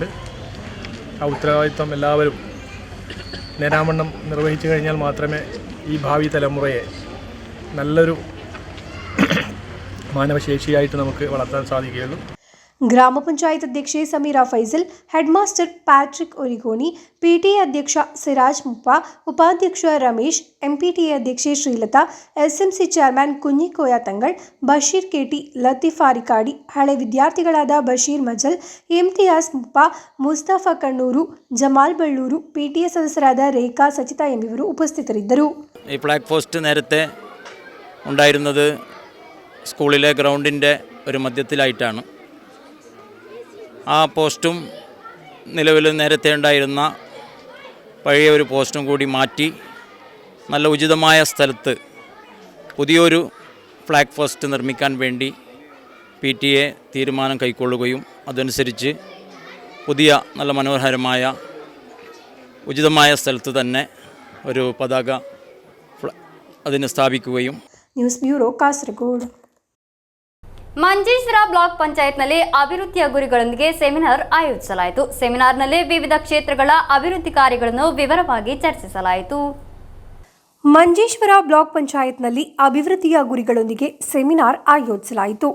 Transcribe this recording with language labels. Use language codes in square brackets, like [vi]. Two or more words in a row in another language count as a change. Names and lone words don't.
[ml] ആ ഉത്തരവാദിത്വം എല്ലാവരും നേരാവണ്ണം നിർവഹിച്ചു കഴിഞ്ഞാൽ മാത്രമേ ഈ ഭാവി തലമുറയെ നല്ലൊരു മാനവശേഷിയായിട്ട് നമുക്ക് വളർത്താൻ സാധിക്കുകയുള്ളൂ. ഗ്രാമപഞ്ചായത്ത് അധ്യക്ഷ സമീറ ഫൈസൽ, [en] head master [ml] പാട്രിക് ഒരിഗോണി, PTA അധ്യക്ഷ സിരാജ് മുപ്പ, ഉപാധ്യക്ഷ രമേശ്, MPTA അധ്യക്ഷ ശ്രീലത, SMC ചെയർമാൻ കുഞ്ഞിക്കോയ തങ്ങൾ, ബഷീർ KT, ലത്തീഫ് ആരിക്കാടി, [kn] ಹಳೆ ವಿದ್ಯಾರ್ಥಿಗಳಾದ ಬಶೀರ್ ಮಜಲ್, ಇಮ್ತಿಯಾಸ್ ಮುಪ್ಪ, ಮುಸ್ತಫ ಕಣ್ಣೂರು, ಜಮಾಲ್ ಬಳ್ಳೂರು, PTA ಸದಸ್ಯರಾದ ರೇಖಾ ಸಚಿತಾ ಎಂಬಿವರು ಉಪಸ್ಥಿತರಿದ್ದರು. [ml] ഈ [en] flag post [ml] നേരത്തെ ഉണ്ടായിരുന്നത് സ്കൂളിലെ ഗ്രൗണ്ടിൻ്റെ ഒരു മധ്യത്തിലായിട്ടാണ്. ആ പോസ്റ്റും നിലവിൽ നേരത്തെ ഉണ്ടായിരുന്ന പഴയ ഒരു പോസ്റ്റും കൂടി മാറ്റി നല്ല ഉചിതമായ സ്ഥലത്ത് പുതിയൊരു [en] flag post [ml] നിർമ്മിക്കാൻ വേണ്ടി PTA തീരുമാനം കൈക്കൊള്ളുകയും അതനുസരിച്ച് പുതിയ നല്ല മനോഹരമായ ഉചിതമായ സ്ഥലത്ത് തന്നെ ഒരു പതാക അതിന് സ്ഥാപിക്കുകയും. [en] News Bureau Kasaragod. [kn] ಮಂಜೇಶ್ವರ ಬ್ಲಾಕ್ ಪಂಚಾಯತ್ನಲ್ಲಿ ಅಭಿವೃದ್ಧಿಯ ಗುರಿಗಳೊಂದಿಗೆ ಸೆಮಿನಾರ್ ಆಯೋಜಿಸಲಾಯಿತು. ಸೆಮಿನಾರ್ನಲ್ಲಿ ವಿವಿಧ ಕ್ಷೇತ್ರಗಳ ಅಭಿವೃದ್ಧಿ ಕಾರ್ಯಗಳನ್ನು ವಿವರವಾಗಿ ಚರ್ಚಿಸಲಾಯಿತು. ಮಂಜೇಶ್ವರ ಬ್ಲಾಕ್ ಪಂಚಾಯತ್ನಲ್ಲಿ ಅಭಿವೃದ್ಧಿಯ ಗುರಿಗಳೊಂದಿಗೆ ಸೆಮಿನಾರ್ ಆಯೋಜಿಸಲಾಯಿತು.